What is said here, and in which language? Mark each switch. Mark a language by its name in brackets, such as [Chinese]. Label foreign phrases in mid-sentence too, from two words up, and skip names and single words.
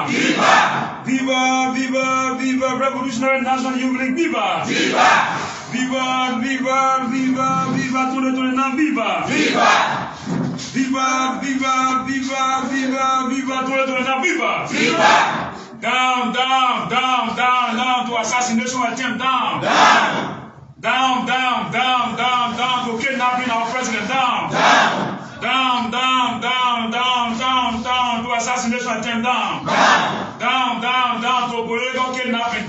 [English] Viva! Viva, viva, viva Revolutionary National Youth League, viva! Viva! Viva, viva, viva, viva [French] tout le temps, [English] viva! Viva! Viva, viva, viva, viva, viva [French] tout le temps, [English] viva! Viva! Down, down, down, down, down to assassination attempt, down! Down! Down, down, down, down, down to kidnapping our president. Down. Down. Down, down, down, down, down, down to assassination attempt. Down. Down, down, down to political kidnapping.